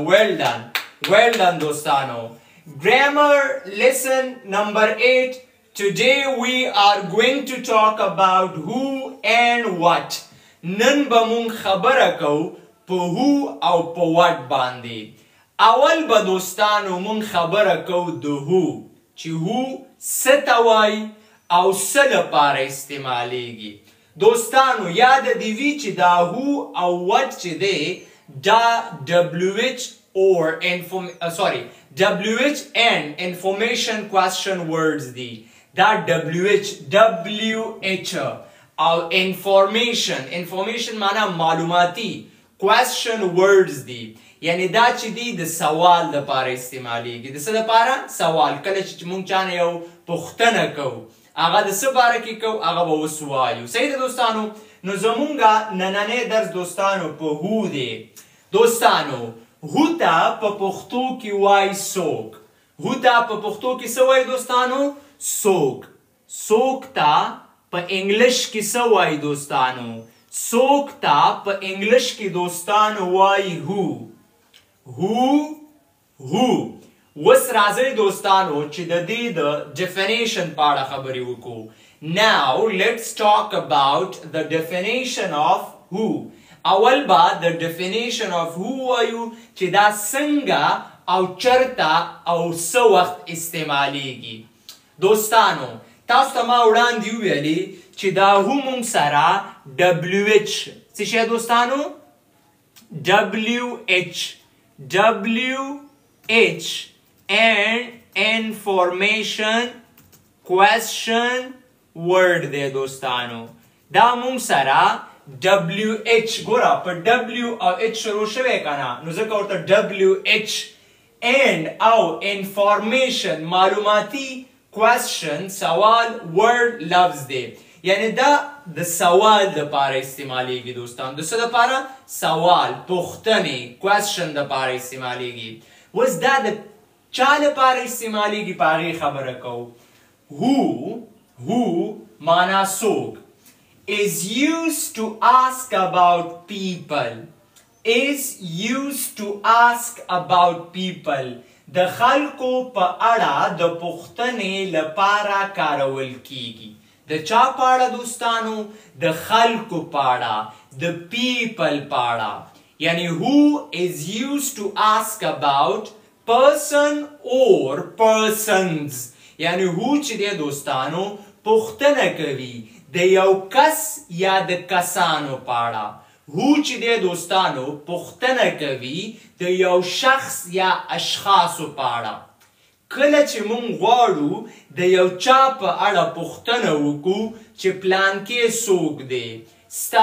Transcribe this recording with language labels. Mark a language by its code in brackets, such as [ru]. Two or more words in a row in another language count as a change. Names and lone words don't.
[en] well done دوستانو. Grammar lesson number 8. Today we are going to talk about who and what. [ps] نن به مونږ خبره کوو په who او په what باندې. اول به دوستانو مونږ خبره کوو د who چې who څه ته وایي او څه لپاره استعمالیږي. دوستانو یاد دې وي چې دا who او what چې دی دا [en] WH and information question words [ps] دی. دا WH او information معنا معلوماتی [en] question words [ps] دی. یعنی دا چې دی د سوال لپاره استعمالیږي. د څه لپاره؟ سوال. کله چې مونږ چانه یو پوښتنه کوو هغه د څه باره کې کوو هغه به اوس وایو. صحیح ده دوستانو. نو زمونږ نننی درس دوستانو په هو دی. دوستانو هو ته په پښتو کې وایي څوک. هو ته په پښتو کې څه وایي دوستانو؟ څوک. څوک ته په انګلیش کې څه وایي دوستانو؟ څوک ته په انګلیش کې دوستانو وایي هو. هو. وس راځي دوستانو چې د دې د definition په اړه خبرې وکړو. [en] Now let's talk about the definition of who. [ps] اول با د [en] definition of who [ps] وایو چې دا څنګه او چرته او څه وخت استعمالیږي. دوستانو تاسو ته ما وړاندې وویلې چې دا who مونږ سره WH څه شی دوستانو؟ [en] WH and information question word [ps] دی دوستانو. دا مونږ سره WH ګوره په W او H شروع شوی کنه نو ځکه ورته [en] WH and [ps] او information معلوماتی question سوال word لفظ دی. یعنی دا د سوال لپاره استعمالیږي دوستان. د څه لپاره؟ سوال پوښتنې question لپاره استعمالیږي. وس دا د چا لپاره استعمالیږي په هغې خبره کوو. [en] who [ps] معنا څوک [en] is used to ask about people. is used to ask about people. [ps] د خلکو په اړه د پوښتنې لپاره کارول کیږي. د چا پاړه دوستانو د خلکو پاړه د people پاړه یعنی [en] who is used to ask about person or persons [ps] یعنی who چې دی دوستانو پوښتنه کوي د یو کس یا د کسانو پاړه who چې دی دوستانو پوښتنه کوي د یو شخص یا اشخاصو پاړه کله چې مونږ غواړو د یو چا په اړه پوښتنه وکړو چې پلانکې څوک دی ستا